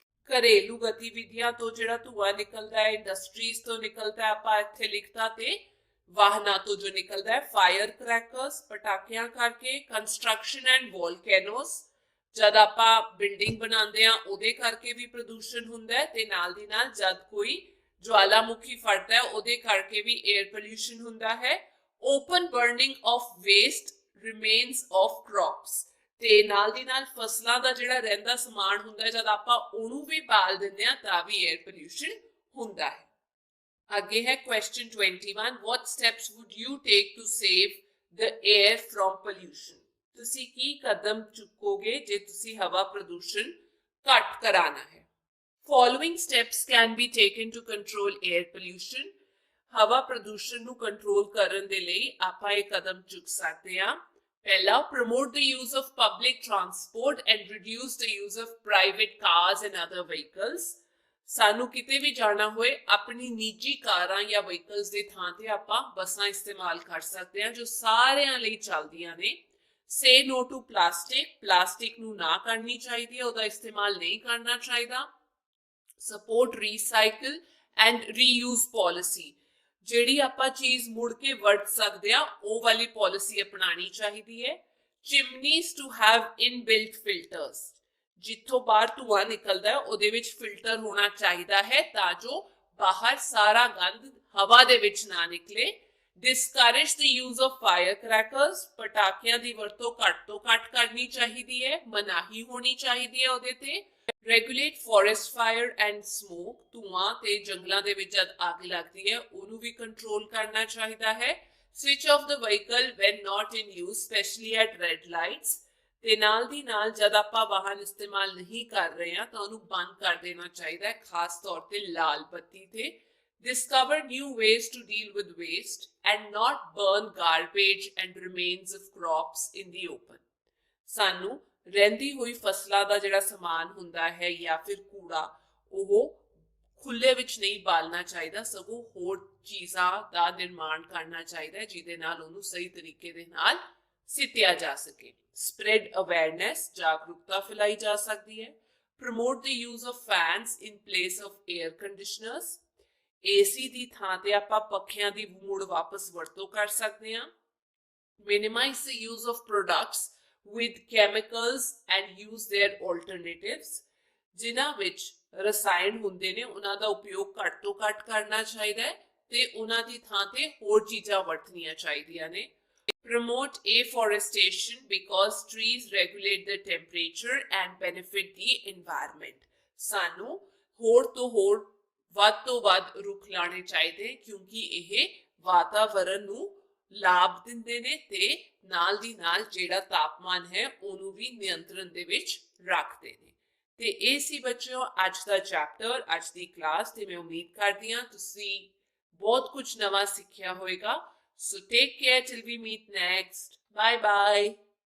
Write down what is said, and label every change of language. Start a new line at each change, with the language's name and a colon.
Punjabi: ਘਰੇਲੂ ਗਤੀਵਿਧੀਆਂ ਤੋਂ ਜਿਹੜਾ ਧੂਆਂ ਨਿਕਲਦਾ ਹੈ, ਇੰਡਸਟਰੀਜ਼ ਤੋਂ ਨਿਕਲਦਾ ਹੈ, ਆਪਾਂ ਇੱਥੇ ਲਿਖਤਾ, ਤੇ ਵਾਹਨਾਂ ਤੋਂ ਜੋ ਨਿਕਲਦਾ ਹੈ,
English: fire crackers,
Punjabi: ਪਟਾਕਿਆਂ ਕਰਕੇ,
English: construction and volcanoes,
Punjabi: ਜਦ ਆਪਾਂ ਬਿਲਡਿੰਗ ਬਣਾਉਂਦੇ ਆ ਉਹਦੇ ਕਰਕੇ ਵੀ ਪ੍ਰਦੂਸ਼ਣ ਹੁੰਦਾ ਹੈ, ਤੇ ਨਾਲ ਦੀ ਨਾਲ ਜਦ ਕੋਈ ਜਵਾਲਾਮੁਖੀ ਫਟਦਾ ਹੈ ਉਹਦੇ ਕਰਕੇ ਵੀ 에ਅਰ ਪੋਲਿਊਸ਼ਨ ਹੁੰਦਾ ਹੈ।
English: open burning of waste remains of crops,
Punjabi: ਤੇ ਨਾਲ ਦੀ ਨਾਲ ਫਸਲਾਂ ਦਾ ਜਿਹੜਾ ਰਹਿੰਦਾ ਸਮਾਨ ਹੁੰਦਾ ਜਦ ਆਪਾਂ ਉਹਨੂੰ ਵੀ ਬਾਲ ਦਿੰਦੇ ਆ ਤਾਂ ਵੀ 에ਅਰ ਪੋਲਿਊਸ਼ਨ ਹੁੰਦਾ ਹੈ। ਅੱਗੇ ਹੈ question 21,
English: what steps would you take to save the air from pollution?
Punjabi: ਤੁਸੀਂ ਕੀ ਕਦਮ ਚੁੱਕੋਗੇ ਜੇ ਤੁਸੀਂ ਹਵਾ ਪ੍ਰਦੂਸ਼ਣ ਘੱਟ ਕਰਾਣਾ ਹੈ।
English: Following steps can be taken to control air pollution.
Punjabi: ਹਵਾ ਪ੍ਰਦੂਸ਼ਣ ਨੂੰ ਕੰਟਰੋਲ ਕਰਨ ਦੇ ਲਈ ਆਪਾਂ ਇਹ ਕਦਮ ਚੁੱਕ ਸਕਦੇ ਹਾਂ। ਪਹਿਲਾ,
English: promote the use of public transport and reduce the use of private cars and other vehicles.
Punjabi: ਸਾਨੂੰ ਕਿਤੇ ਵੀ ਜਾਣਾ ਹੋਏ ਆਪਣੀ ਨਿੱਜੀ ਕਾਰਾਂ ਜਾਂ ਵਹੀਕਲਸ ਦੇ ਥਾਂ ਤੇ ਆਪਾਂ ਬੱਸਾਂ ਇਸਤੇਮਾਲ ਕਰ ਸਕਦੇ ਹਾਂ ਜੋ ਸਾਰਿਆਂ ਲਈ ਚੱਲਦੀਆਂ ਨੇ।
English: Say no to plastic.
Punjabi: Plastic ਨੂੰ ਨਾ ਕਰਨੀ ਚਾਹੀਦੀ ਹੈ, ਉਹਦਾ ਇਸਤੇਮਾਲ ਨਹੀਂ ਕਰਨਾ ਚਾਹੀਦਾ।
English: Support recycle and reuse policy.
Punjabi: ਜਿਹੜੀ ਆਪਾਂ ਚੀਜ਼ ਮੁੜ ਕੇ ਵਰਤ ਸਕਦੇ ਆ ਉਹ ਵਾਲੀ ਪਾਲਿਸੀ ਅਪਣਾਣੀ ਚਾਹੀਦੀ ਹੈ।
English: Chimneys to have inbuilt filters.
Punjabi: ਜਿੱਥੋਂ ਬਾਹਰ ਧੂਆਂ ਨਿਕਲਦਾ ਹੈ ਉਹਦੇ ਵਿੱਚ ਫਿਲਟਰ ਹੋਣਾ ਚਾਹੀਦਾ ਹੈ ਤਾਂ ਜੋ ਬਾਹਰ ਸਾਰਾ ਗੰਦ ਹਵਾ ਦੇ ਵਿੱਚ ਨਾ ਨਿਕਲੇ।
English: Discourage the use of firecrackers.
Punjabi: ਪਟਾਕਿਆਂ ਦੀ ਵਰਤੋਂ ਘੱਟ ਤੋਂ ਘੱਟ ਕਰਨੀ ਚਾਹੀਦੀ ਹੈ, ਮਨਾਹੀ ਹੋਣੀ ਚਾਹੀਦੀ ਹੈ ਉਹਦੇ ਤੇ।
English: Regulate forest fire and smoke.
Punjabi: ਧੂਆਂ ਤੇ ਜੰਗਲਾਂ ਦੇ ਵਿੱਚ ਜਦ ਅੱਗ ਲੱਗਦੀ ਹੈ ਉਹਨੂੰ ਵੀ ਕੰਟਰੋਲ ਕਰਨਾ ਚਾਹੀਦਾ ਹੈ।
English: Switch off the vehicle when not in use, especially at red lights.
Punjabi: ਤੇ ਨਾਲ ਦੀ ਨਾਲ ਜਦ ਆਪਾਂ ਵਾਹਨ ਇਸਤੇਮਾਲ ਨਹੀਂ ਕਰ ਰਹੇ ਹਾਂ ਤਾਂ ਉਹਨੂੰ ਬੰਦ ਕਰ ਦੇਣਾ ਚਾਹੀਦਾ ਹੈ, ਖਾਸ ਤੌਰ ਤੇ ਲਾਲ ਬੱਤੀ ਤੇ।
English: Discover new ways to deal with waste and not burn garbage and remains of crops in the open.
Punjabi: ਸਾਨੂੰ ਰਹਿੰਦੀ ਹੋਈ ਫਸਲਾਂ ਦਾ ਜਿਹੜਾ ਸਮਾਨ ਹੁੰਦਾ ਹੈ ਜਾਂ ਫਿਰ ਕੂੜਾ ਉਹ ਖੁੱਲੇ ਵਿੱਚ ਨਹੀਂ ਬਾਲਣਾ ਚਾਹੀਦਾ, ਸਗੋਂ ਹੋਰ ਚੀਜ਼ਾਂ ਦਾ ਨਿਰਮਾਣ ਕਰਨਾ ਚਾਹੀਦਾ ਹੈ ਜਿਹਦੇ ਨਾਲ ਉਹਨੂੰ ਸਹੀ ਤਰੀਕੇ ਦੇ ਨਾਲ ਸਿੱਟਿਆ ਜਾ ਸਕੇ।
English: Spread awareness.
Punjabi: ਜਾਗਰੂਕਤਾ ਫੈਲਾਈ ਜਾ ਸਕਦੀ ਹੈ।
English: Promote the use of fans in place of air conditioners.
Punjabi: AC ਦੀ ਥਾਂ ਤੇ ਆਪਾਂ ਪੱਖਿਆਂ ਦੀ ਮੁੜ ਵਾਪਸ ਵਰਤੋਂ ਕਰ ਸਕਦੇ ਹਾਂ।
English: Minimize the use of products with chemicals and use their alternatives.
Punjabi: ਜਿਨ੍ਹਾਂ ਵਿੱਚ ਰਸਾਇਣ ਹੁੰਦੇ ਨੇ ਉਹਨਾਂ ਦਾ ਉਪਯੋਗ ਘੱਟ ਤੋਂ ਘੱਟ ਕਰਨਾ ਚਾਹੀਦਾ ਹੈ ਤੇ ਉਹਨਾਂ ਦੀ ਥਾਂ ਤੇ ਹੋਰ ਚੀਜ਼ਾਂ ਵਰਤਣੀਆਂ ਚਾਹੀਦੀਆਂ ਨੇ।
English: Promote afforestation because trees regulate the temperature and benefit the environment.
Punjabi: ਸਾਨੂੰ ਹੋਰ ਤੋਂ ਹੋਰ ਵੱਧ ਤੋਂ ਵੱਧ ਰੁੱਖ ਲਾਣੇ ਚਾਹੀਦੇ ਕਿਉਂਕਿ ਇਹ ਵਾਤਾਵਰਣ ਨੂੰ ਲਾਭ ਦਿੰਦੇ ਨੇ ਤੇ ਨਾਲ ਦੀ ਨਾਲ ਜਿਹੜਾ ਤਾਪਮਾਨ ਹੈ ਉਹਨੂੰ ਵੀ ਨਿਯੰਤਰਣ ਦੇ ਵਿੱਚ ਰੱਖਦੇ ਨੇ। ਤੇ ਇਹ ਸੀ ਬੱਚਿਓ ਅੱਜ ਦਾ ਚੈਪਟਰ, ਅੱਜ ਦੀ ਕਲਾਸ, ਤੇ ਮੈਂ ਉਮੀਦ ਕਰਦੀ ਹਾਂ ਤੁਸੀਂ ਬਹੁਤ ਕੁਝ ਨਵਾਂ ਸਿੱਖਿਆ ਹੋਵੇਗਾ।
English: So take care till we meet next. Bye bye.